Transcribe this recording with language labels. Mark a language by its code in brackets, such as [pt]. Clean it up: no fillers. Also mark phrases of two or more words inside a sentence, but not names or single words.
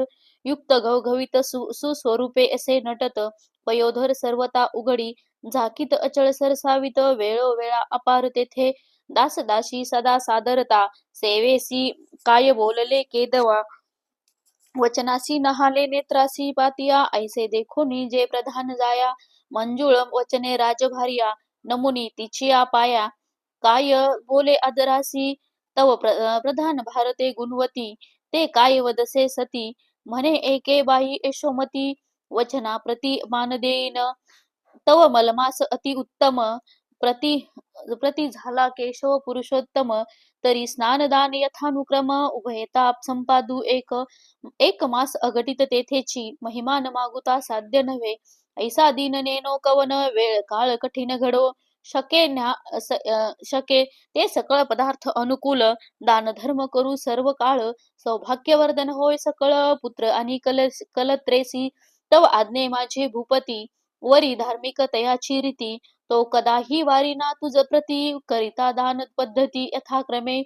[mr] युक्त घवघवीत सुस्वरूपे असे नटत, पयोधर सर्वता उघडी, झाकीत अचळ सरसावित, वेळोवेळा अपार तेथे दासदासी सदा सादरता. सेवेसी काय बोलले केदवा, वचनासी नहाले नेत्रासी पातिया, ऐसे देखोनी जे प्रधान जाया, मंजुळ वचने राजभारिया, नमुनी तिचिया पाया. काय बोले आदरासी, तव प्रधान भारते गुणवती, ते काय वदसे सती, म्हणे एके बाई यशोमती, वचना प्रति मान देईन, तव मलमास अति उत्तम, प्रति प्रति झाला केशव पुरुषोत्तम, तरी स्नानदान यथानुक्रम, उभयता संपादू एक मास अघटित तेथेची, महिमा न मागुता साध्य नव्हे, ऐसा दीन नेनो कवन, वेळ काळ कठीण घडो, शके ते सकळ पदार्थ अनुकूल, दान धर्म करू सर्व काळ, सौभाग्यवर्धन होय सकळ, पुत्र आणि कलत्रेसी, तव आज्ञे माझे भूपती, वरी धार्मिक तयाची रीती, तो कदाही वारीना तुझ प्रती, करिता दान पद्धती यथाक्रमे.